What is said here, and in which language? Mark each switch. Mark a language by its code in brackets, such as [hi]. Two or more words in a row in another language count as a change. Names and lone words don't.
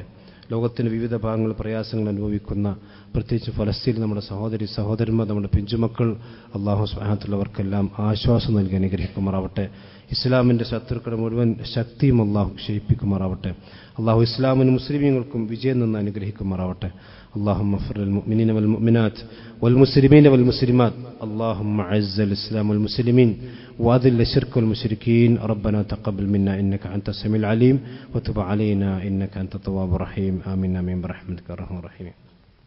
[ml] ലോകത്തിന്റെ വിവിധ ഭാഗങ്ങൾ പ്രയാസങ്ങൾ അനുഭവിക്കുന്ന, പ്രത്യേകിച്ച് ഫലസ്തീനിൽ നമ്മുടെ സഹോദരന്മാർ, നമ്മുടെ പിഞ്ചുമക്കൾ, [ar] الله سبحانه وتعالى [ml] അവർക്കെല്ലാം ആശ്വാസം നൽകി അനുഗ്രഹിക്കുമാറാവട്ടെ. ഇസ്ലാമിന്റെ ശത്രുക്കളുടെ മുഴുവൻ ശക്തിയും അള്ളാഹു ക്ഷയിപ്പിക്കുമാറാവട്ടെ. അള്ളാഹു ഇസ്ലാമിനും മുസ്ലിമീങ്ങൾക്കും വിജയം നിന്ന് അനുഗ്രഹിക്കുമാറാവട്ടെ. [ar] اللهم اغفر للمؤمنين والمؤمنات والمسلمين والمسلمات. اللهم اعز الاسلام والمسلمين واذل الشرك والمشركين. ربنا تقبل منا انك انت السميع العليم وتب علينا انك انت التواب الرحيم. آمين آمين برحمتك يا ارحم الراحمين.